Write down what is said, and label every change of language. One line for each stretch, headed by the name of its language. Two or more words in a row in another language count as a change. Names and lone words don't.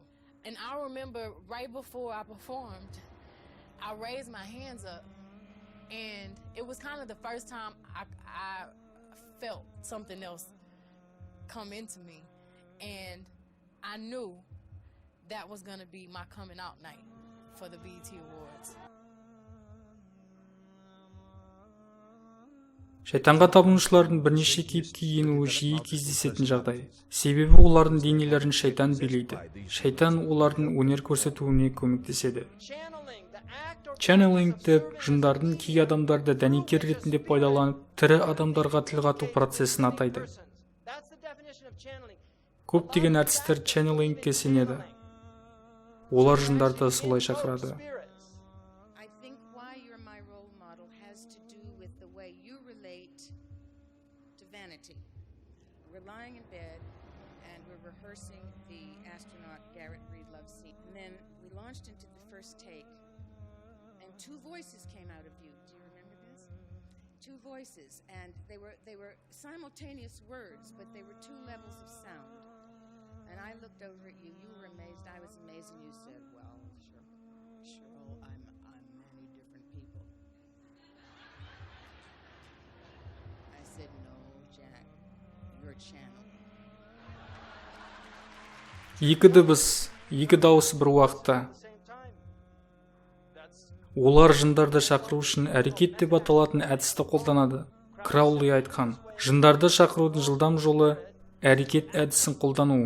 English: And I remember right before I performed, I raised my hands up, and it was kind of the first time I felt something else come into me. And I knew that was going to be my coming out night for the BET Awards.
Kazakh: Шайтанға табынушылардың бірнеше кейіпке енуі жиі кездесетін жағдай. Себебі олардың денелерін шайтан билейді. Шайтан олардың өнер көрсетуіне көмектеседі. Channeling деп жындардың кей адамдарды дәнекер ретінде пайдаланып, тірі адамдарға тіл қату процесін атайды. Көптеген әртістер channeling-ке сенеді. Олар жындарды солай шақырады.
English: I think why you're my role model has to do with the way you relate to vanity. We're lying in bed and we're rehearsing the astronaut Garrett Reed love scene. And then we launched into the first take and two voices came out of you. Do you remember this? Two voices, and they were simultaneous words, but they were two levels of sound. And I looked over at you. You were amazed. I was amazed, and you said, "Well, Cheryl, I'm many different people." I said, "No, Jack, you're a channel."
Kazakh: Екі дыбыс, екі дауыс бір уақытта. Олар жындарды шақыру үшін әрекет деп аталатын әдісті қолданады. Краули айтқан, жындарды шақырудың жылдам жолы әрекет әдісін қолдану.